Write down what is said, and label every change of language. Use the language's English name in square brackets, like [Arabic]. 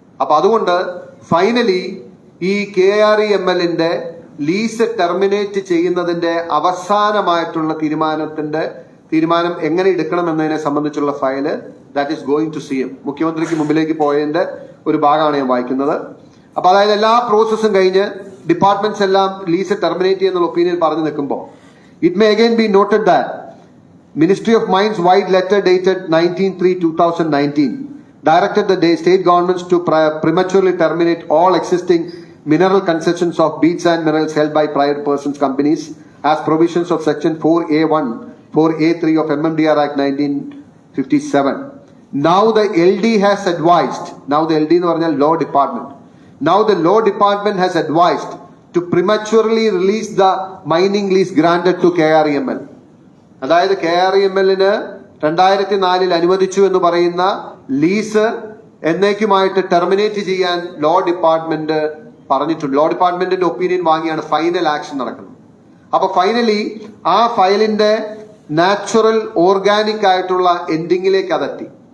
[Malayalam] അപ്പൊ അതുകൊണ്ട് ഫൈനലി ഈ KREMLന്റെ ലീസ് ടെർമിനേറ്റ് ചെയ്യുന്നതിന്റെ അവസാനമായിട്ടുള്ള തീരുമാനം എങ്ങനെ എടുക്കണം എന്നതിനെ സംബന്ധിച്ചുള്ള file [English] That is going to CM. [Malayalam] മുഖ്യമന്ത്രിക്ക് മുമ്പിലേക്ക് പോയതിന്റെ ഒരു ഭാഗമാണ് ഞാൻ വായിക്കുന്നത്. അപ്പൊ അതായത് എല്ലാ പ്രോസസ്സും കഴിഞ്ഞ് ഡിപ്പാർട്ട്മെന്റ്സ് എല്ലാം ലീസ് ടെർമിനേറ്റ് ചെയ്യുന്ന ഒപ്പീനിയൻ പറഞ്ഞു നിൽക്കുമ്പോൾ [English] it may again be noted that Ministry of Mines wide letter dated 19/3/2019 directed the state governments to prematurely terminate all existing mineral concessions of beach sand minerals held by private persons companies as provisions of section 4A1 4A3 of MMDR Act 1957. Now the LD has advised, now the LD [Malayalam] എന്ന് പറഞ്ഞാൽ [English] law department, now the law department has advised to prematurely release the mining lease granted to KREML. [Malayalam] അതായത് KREMLന് 2004 അനുവദിച്ചു എന്ന് പറയുന്ന lease എന്നേക്കുമായിട്ട് terminate ചെയ്യാൻ law department പറഞ്ഞിട്ടുണ്ട്. Law ഡിപ്പാർട്ട്മെന്റിന്റെ opinion വാങ്ങിയാണ് ഫൈനൽ ആക്ഷൻ നടക്കുന്നത്. അപ്പൊ ഫൈനലി ആ ഫയലിന്റെ നാച്ചുറൽ ഓർഗാനിക് ആയിട്ടുള്ള എൻഡിങ്ങിലേക്ക് അതെത്തി.